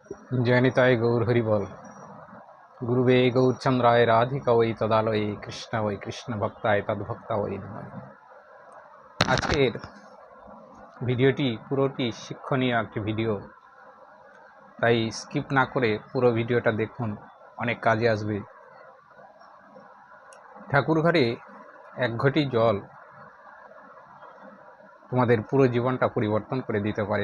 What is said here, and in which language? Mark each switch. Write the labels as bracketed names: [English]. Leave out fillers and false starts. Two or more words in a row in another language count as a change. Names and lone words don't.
[Sanskrit] जयनिताय गौर हरिबल गुरुवे गौरचंद्राय राधिका वै तदालये कृष्ण वै कृष्ण भक्ताय तद्भक्ता वै नमः। [Bangla] আজকের ভিডিওটি পুরোটি শিক্ষণীয় একটি ভিডিও, তাই স্কিপ না করে পুরো ভিডিওটা দেখুন, অনেক কাজে আসবে। ঠাকুর ঘরে এক ঘটি জল তোমাদের পুরো জীবনটা পরিবর্তন করে দিতে পারে।